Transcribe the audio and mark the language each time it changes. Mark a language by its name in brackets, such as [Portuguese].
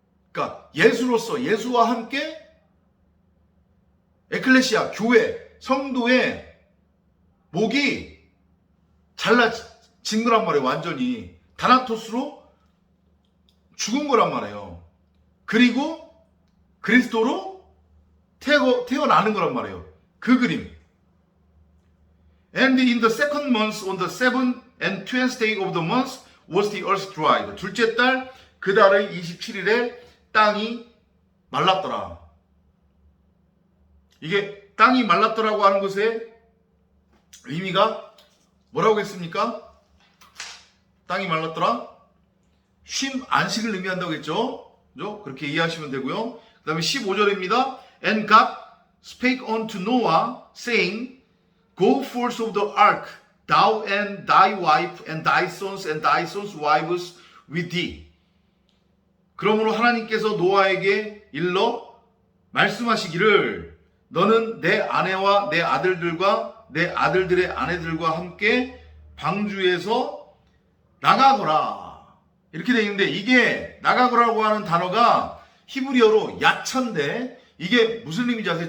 [Korean] 그러니까 예수로서 예수와 함께 에클레시아, 교회, 성도의 목이 잘라진 거란 말이에요. 완전히 다나토스로 죽은 거란 말이에요. 그리고 그리스도로 태어나는 거란 말이에요. 그 그림. [English] And in the second month, on the 7th and 20th day of the month, was the earth dried. [Korean] 둘째 달, 그 달의 27일에 땅이 말랐더라. 이게 땅이 말랐더라고 하는 것의 의미가 뭐라고 했습니까? 땅이 말랐더라? 쉼, 안식을 의미한다고 했죠? 그죠? 그렇게 이해하시면 되고요. 그 다음에 15절입니다. [English] And God spake unto Noah, saying, Go forth of the ark, thou and thy wife, and thy sons, and thy sons' wives with thee. [Korean] 그러므로 하나님께서 노아에게 일러 말씀하시기를 너는 내 아내와 내 아들들과 내 아들들의 아내들과 함께 방주에서 나가거라. 이렇게 되어 있는데 이게 나가거라고 하는 단어가 히브리어로 야차인데 이게 무슨 의미인지 아세요?